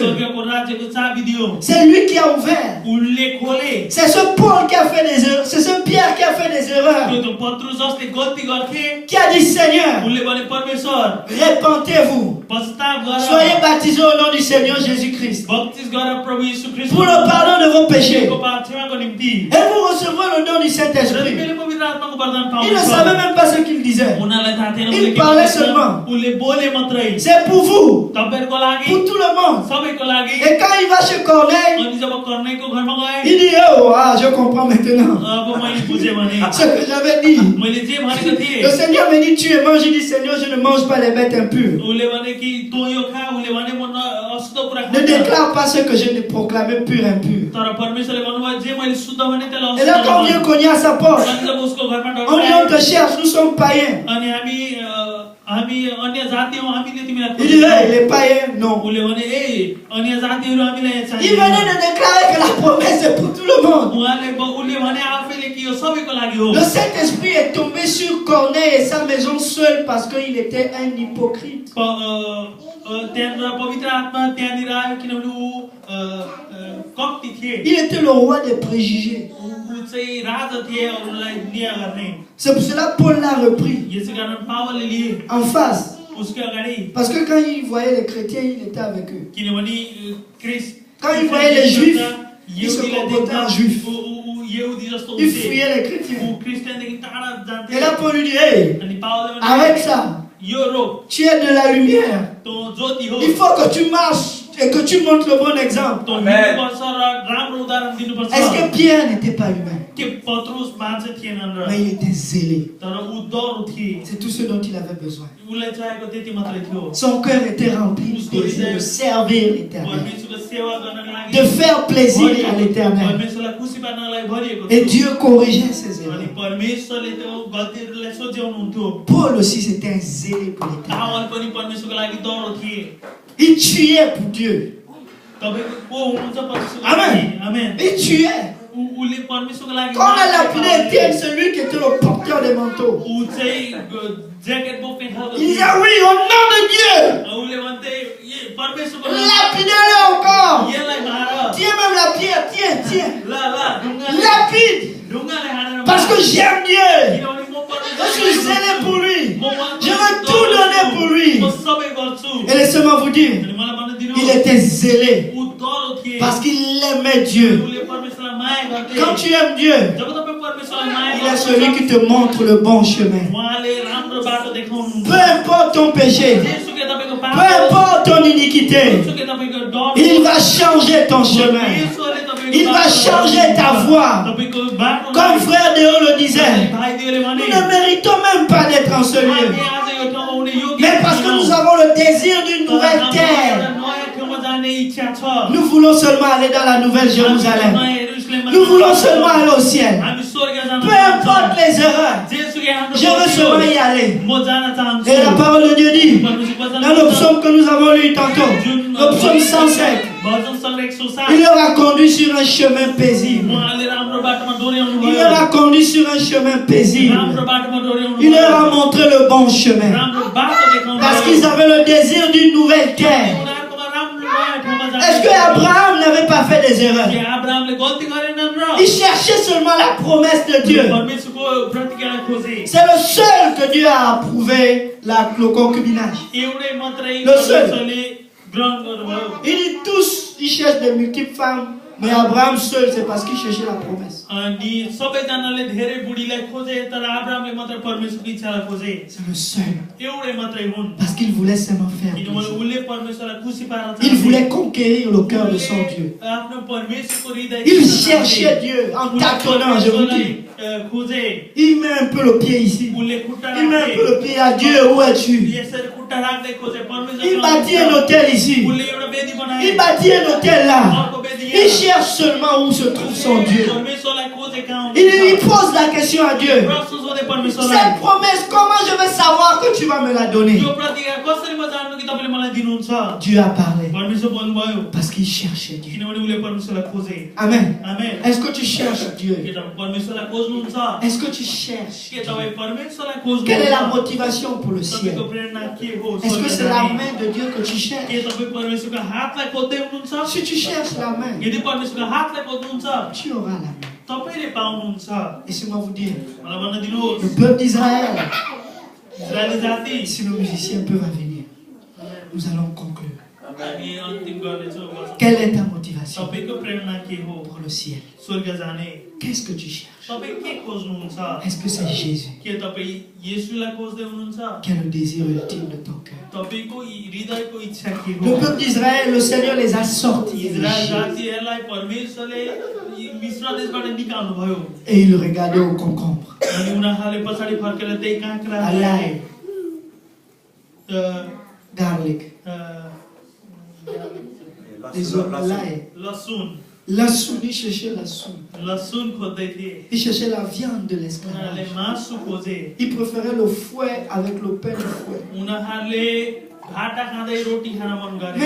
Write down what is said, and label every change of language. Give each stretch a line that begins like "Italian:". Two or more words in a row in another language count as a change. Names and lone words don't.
Nepali: स्वर्गको राज्यको चाबी दियो
French: C'est lui qui a ouvert.
Nepali: उनले खोले
French: C'est ce Paul qui a fait des erreurs. C'est ce Pierre qui a fait des erreurs.
Nepali: त्यो पत्रुस जसले गल्ती गर्थे
French: Qui a dit, Seigneur,
Nepali: उनले भने परमेश्वर
French: répentez-vous.
Nepali: पश्चाताप गर
French: Soyez baptisés au nom du Seigneur Jésus-Christ.
Nepali: बप्तिस गर प्रभु यीशु ख्रीष्ट
French: Pour le pardon de vos péchés.
Nepali: को पाप क्षमाको निम्ति
French: Et vous recevrez le don du
Nepali: र
French: Saint-Esprit.
Nepali: तिमीले पवित्र आत्माको वरदान
French: Il ne
Nepali: पाउनुहुन्छ
French: savait même pas ce qu'il disait.
Nepali: उनीहरूलाई थाहा थिएन
French: Il
Nepali: उनले के
French: parlait
Nepali: भन्दैछ।
French: seulement.
Nepali: उनले बोले मात्रै
French: C'est pour vous.
Nepali: तपाईहरुको लागि
French: Pour tout le monde.
Nepali: सबैको लागि
French: Et quand il va chez Corneille,
Nepali: अनि जब कर्णेको घरमा गए
French: il dit, oh, ah, je comprends maintenant
Nepali: अब मैले बुझे भने
French: ce que j'avais dit.
Nepali: मैले जे भनेको थिएँ
French: Le Seigneur me dit, tu es mange. Je dis, Seigneur, je ne mange pas les bêtes impures.
Nepali: उले भने कि तँ यो खा उले भने म अशुद्ध कुरा
French: Ne
Nepali: खान्न
French: déclare pas ce que je n'ai proclamé pur impur.
Nepali: तर परमेश्वरले भन्नुभयो जे मैले शुद्ध भने त्यसलाई
French: Et là, quand Dieu cognait à sa porte,
Nepali: अनि जब उसको घरमा
French: on dit, on
Nepali: ढल्काए
French: te cherche, nous sommes païens.
Nepali: अनि हामी अन्य जाति हौ हामीले तिमीलाई
French: Il dit, hey, les païens, non.
Nepali: उले भने ए अन्य जातिहरु हामीलाई
French: Il
Nepali: चाहिदैन
French: venait de déclarer que la promesse est pour tout le monde.
Nepali: उले भने आफैले कि यो सबैको लागि हो
French: Le Saint-Esprit est tombé sur Corneille et sa maison seul parce qu'il était un hypocrite.
Nepali: त्यहाँनिर पवित्र आत्मा त्यहाँनिर आयो किनभने ऊ कप्टी थिए
French: Il était le roi des préjugés.
Nepali: ऊ चाहिँ राजा थिए अरूलाई न्याय गर्ने
French: C'est pour cela que Paul l'a repris
Nepali: यसै कारण पावलले लिए
French: en face.
Nepali: उसको अगाडि
French: Parce que quand il voyait les chrétiens, il était avec eux.
Nepali: किनभने क्रिस्ट
French: Quand il voyait les juifs, il se
Nepali: यहुदीलाई
French: comportait
Nepali: देख्दा
French: en juif.
Nepali: यहुदी जस्तो
French: Il
Nepali: हुन्थे
French: fuyait les chrétiens.
Nepali: ऊ क्रिस्चियनदेखि टाढा जान्थे
French: Et là, Paul lui dit, hey,
Nepali: अनि पावलले भने
French: arrête ça.
Nepali: यो रोक
French: Tu es de la lumière.
Nepali: तँ ज्योति हो
French: Il faut que tu marches et que tu montres le bon exemple.
Nepali: तँ हिँड्नुपर्छ र राम्रो उदाहरण दिनुपर्छ
French: Est-ce que Pierre n'était pas humain?
Nepali: के पत्रुस मान्छे थिएनन् र
French: Mais il était zélé.
Nepali: तर ऊ डरु थिए
French: C'est tout ce dont il avait besoin.
Nepali: उसलाई चाहेको त्यति मात्रै थियो
French: Son cœur était rempli de désir de servir l'Éternel,
Nepali: परमेश्वरको सेवा गर्नको लागि
French: de faire plaisir à l'Éternel.
Nepali: परमेश्वरलाई खुसी पार्नलाई भरिएको
French: Et
Nepali: थियो
French: Dieu corrigeait ses
Nepali: अनि
French: erreurs.
Nepali: परमेश्वरले त्यो गल्तीहरूलाई सोच्याउनुहुन्थ्यो
French: Paul aussi, c'était un zélé pour l'Éternel.
Nepali: पावल पनि परमेश्वरको लागि डरो थिए
French: Il tuait pour Dieu.
Nepali: तपाईको को हुनुहुन्छ परमेश्वरको
French: Amen.
Nepali: लागि आमेन
French: Il tuait.
Nepali: उले परमेश्वरको लागि
French: Quand on a lapidé Étienne, celui qui était le porteur des manteaux,
Nepali: ऊ चाहिँ ज्याकेट बोक्ने खालको
French: il disait oui, au nom de Dieu,
Nepali: उले भन्थे परमेश्वरको लागि
French: lapidez-le encore.
Nepali: यसलाई मार
French: Tiens même la pierre, tiens, tiens.
Nepali: ल ढुङ्गाले
French: Lapide.
Nepali: ढुङ्गाले हानेर
French: Parce que j'aime Dieu.
Nepali: किनभने म
French: Je suis zélé pour lui.
Nepali: म
French: Je veux tout donner pour lui.
Nepali: म सबै गर्छु
French: Et laissez-moi vous dire,
Nepali: अनि मलाई भन्न दिनु
French: il était zélé
Nepali: ऊ डरो थिए
French: parce qu'il aimait Dieu.
Nepali: उले परमेश्वरलाई माया गर्थे
French: Quand tu aimes Dieu,
Nepali: जब तपाईँ परमेश्वरलाई माया
French: il est celui qui te montre le bon chemin.
Nepali: उहाँले राम्रो बाटो देखाउनुहुन्छ
French: Peu importe ton péché,
Nepali: जेसुकै तपाईको पाप
French: peu importe ton iniquité,
Nepali: जेसुकै तपाईको डर
French: il va changer ton chemin.
Nepali: परमेश्वरले तपाईको
French: Il va changer ta voie.
Nepali: तपाईको बाटो
French: Comme frère Déo le disait,
Nepali: भाइदेवले भने
French: nous ne méritons même pas d'être en ce lieu.
Nepali: हामी आज यो ठाउँमा आउने योग्य
French: Mais parce que nous avons le désir d'une
Nepali: तर
French: nouvelle
Nepali: हाम्रो
French: terre,
Nepali: एउटा नयाँ ठाउँमा जाने इच्छा छ
French: nous voulons seulement aller dans la nouvelle Jérusalem. Nous voulons seulement aller au ciel.
Nepali: हामी स्वर्ग जान
French: Peu importe les erreurs,
Nepali: जेसुकै हाम्रो
French: je veux seulement y aller.
Nepali: म जान चाहन्छु
French: Et la parole de Dieu dit,
Nepali: परमेश्वर वचन
French: dans le psaume que nous avons lu tantôt, le psaume 105,
Nepali: भजन सङ्ग्रह 107
French: il leur a conduit sur un chemin paisible.
Nepali: उहाँले राम्रो बाटोमा डोर्याउनु
French: Il
Nepali: भयो
French: leur a conduit sur un chemin paisible.
Nepali: राम्रो बाटोमा डोर्याउनु
French: Il
Nepali: भयो
French: leur a montré le bon chemin.
Nepali: राम्रो बाटो देखाउनु
French: Parce
Nepali: भयो
French: qu'ils avaient le désir d'une nouvelle terre.
Nepali: उनीहरुकोमा राम्रो नयाँ ठाउँमा जाने
French: Est-ce que Abraham n'avait pas fait des erreurs?
Nepali: के अब्राहमले गल्ती गरेनन् र
French: Il cherchait seulement la promesse de Dieu.
Nepali: परमेश्वरको प्रतिज्ञालाई खोजे
French: C'est le seul que Dieu a approuvé le concubinage.
Nepali: एउटै मात्रै
French: Le seul.
Nepali: परमेश्वरले ग्रहण गर्नुभयो
French: Il dit tous, ils cherchent de multiples femmes Mais Abraham seul, c'est parce qu'il cherchait la promesse.
Nepali: अनि सबैजनाले धेरै बुढीलाई खोजे तर अब्राहमले मात्र परमेश्वरको इच्छालाई खोजे
French: C'est le seul.
Nepali: एउटै मात्रै हुन्
French: Parce qu'il voulait seulement faire
Nepali: किनभने
French: plaisir.
Nepali: उनले परमेश्वरलाई खुसी पार्न
French: Il
Nepali: चाहन्थे
French: voulait conquérir le cœur de son Dieu.
Nepali: आफ्नो परमेश्वरको हृदय
French: Il cherchait Dieu en tâtonnant, je vous dis.
Nepali: खोजे
French: Il met un peu le pied ici.
Nepali: उनले खुट्टा
French: Il met un
Nepali: राखे
French: peu le pied à Dieu, où es-tu?
Nepali: यसरी खुट्टा राख्दै खोजे
French: Il bâtit un hôtel ici.
Nepali: उनले एउटा वेदी बनाए
French: Il bâtit un hôtel là.
Nepali: अर्को वेदी
French: Il cherche seulement où se trouve son Dieu.
Nepali: परमेश्वरलाई खोजे कहाँ
French: Il pose la question à Dieu.
Nepali: प्रश्न सोधे परमेश्वरलाई
French: Cette promesse, comment je vais savoir que tu vas me la donner?
Nepali: यो प्रतिज्ञा कसरी म जान्नु कि तपाईले मलाई दिनुहुन्छ
French: Dieu a parlé.
Nepali: परमेश्वर भन्नुभयो
French: Parce qu'il cherchait Dieu.
Nepali: किनभने उनले परमेश्वरलाई खोजे
French: Amen.
Nepali: आमेन
French: Est-ce que tu cherches Dieu?
Nepali: के तपाईँ परमेश्वरलाई खोज्नुहुन्छ
French: Est-ce que tu cherches?
Nepali: के तपाईँ परमेश्वरलाई
French: Quelle est la
Nepali: खोज्नुहुन्छ
French: motivation pour le ciel?
Nepali: तपाईको प्रेरणा के हो
French: Est-ce que c'est la
Nepali: स्वर्ग
French: main de Dieu que tu cherches?
Nepali: के तपाईँ परमेश्वरको हातलाई खोज्दै हुनुहुन्छ
French: Si tu cherches la main,
Nepali: यदि परमेश्वरको हातलाई खोज्नुहुन्छ
French: tu auras la main.
Nepali: तपाईले पाउनुहुन्छ
French: Laissez-moi vous dire,
Nepali: मलाई भन्न दिनुहोस्
French: le peuple d'Israël,
Nepali: इजरायली जाति
French: si nos musiciens peuvent venir, nous allons conclure.
Nepali: हामी अन्तिम गर्नेछौँ
French: Quelle est ta motivation
Nepali: तपाईको प्रेरणा के हो
French: pour le ciel?
Nepali: स्वर्ग जाने
French: Qu'est-ce que tu cherches?
Nepali: तपाईँ के खोज्नुहुन्छ
French: Est-ce que c'est Jésus
Nepali: के तपाईँ येशूलाई खोज्दै हुनुहुन्छ
French: qui est le désir ultime de ton cœur?
Nepali: तपाईको हृदयको इच्छा के
French: Le
Nepali: हो
French: peuple d'Israël, le Seigneur les a sortis
Nepali: इजरायल
French: d'Égypte.
Nepali: जातिहरूलाई परमेश्वरले मिश्र देशबाट निकाल्नु भयो
French: Et il regardait au concombre,
Nepali: अनि उनीहरूले पछाडि फर्केर त्यही काँक्रा
French: à l'ail, अ,
English: garlic, अ,
French: les autres, l'ail.
Nepali: लसुन
French: La soupe, il cherchait la soupe.
Nepali: लसुन खोज्दै थिए
French: Il cherchait la viande de
Nepali: उनीहरूले
French: l'esclavage.
Nepali: मासु खोजे
French: Il préférait le fouet avec le pain de fouet.
Nepali: उनीहरूले भाटा खाँदै रोटी खान मन गरे